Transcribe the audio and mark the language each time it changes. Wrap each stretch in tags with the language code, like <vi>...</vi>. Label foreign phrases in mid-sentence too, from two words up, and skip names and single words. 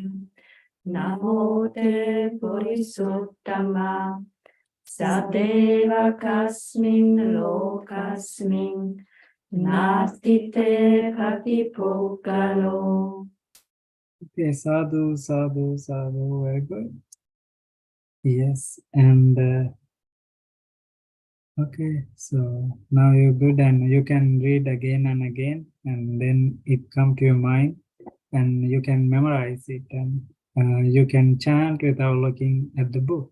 <pi>Namo te Purisuttama. Sadeva kasmin lokasmin. Nasti te patipukkalo. Okay, sadhu, sadhu, sadhu,</pi> <en>very good. Yes, and okay, so now you're good and you can read again and again and then it come to your mind and you can memorize it and you can chant without looking at the book.</en>